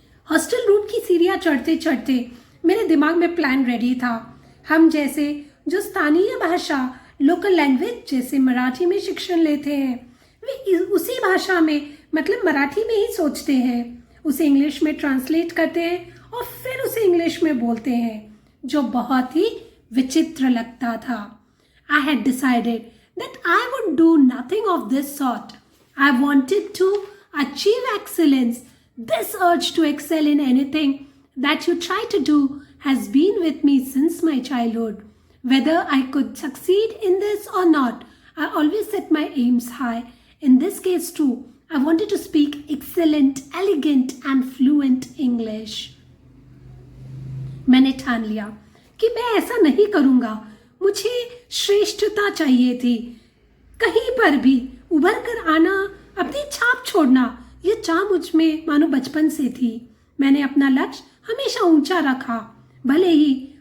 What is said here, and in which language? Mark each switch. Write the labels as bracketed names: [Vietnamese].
[Hindi] Hostel root की सीढ़ियाँ चढ़ते चढ़ते मेरे दिमाग में प्लान रेडी था। हम जैसे जो स्थानीय भाषा लोकल लैंग्वेज जैसे मराठी में शिक्षण लेते हैं, वे उसी भाषा में मतलब मराठी में ही सोचते हैं, उसे इंग्लिश में ट्रांसलेट करते हैं और फिर उसे इंग्लिश में बोलते हैं, जो बहुत ही विचित्र लगता था। [English] I had decided that I would do nothing of this sort. I wanted to achieve excellence. This urge to excel in anything that you try to do has been with me since my childhood. Whether I could succeed in this or not, I always set my aims high. In this case too, I wanted to speak excellent, elegant and fluent English. [Hindi] मैंने ठान लिया कि मैं ऐसा नहीं करूँगा। मुझे श्रेष्ठता चाहिए थी, कहीं पर भी उभर कर आना, अपनी छाप छोड़ना, ये चाह मुझ में मानो बचपन से थी। मैंने अपना लक्ष्य हमेशा ऊंचा रखा, भले ही